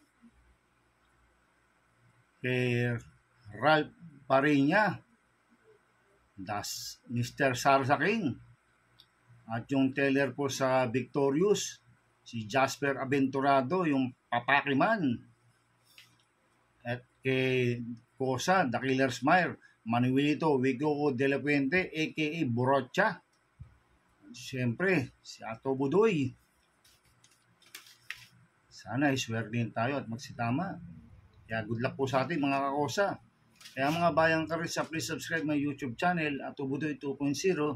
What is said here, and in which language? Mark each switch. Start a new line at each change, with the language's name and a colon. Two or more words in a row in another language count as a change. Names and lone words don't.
Filipino: Kay Ralph Parinya, das Mr. Sarsa King. At yung teller po sa Victorious, si Jasper Aventurado, yung Papakiman. At kay Cosa, The Killer Smile, Manuelito Wigo de la Puente, a.k.a. Borocha. Siyempre, si Ato Budoy. Sana iswertein tayo at magsitama. Kaya
English: good luck
Filipino: po sa atin mga kakosa. Kaya mga bayang karisa,
English: please subscribe my YouTube channel
Filipino: at Tubudoy 2.0.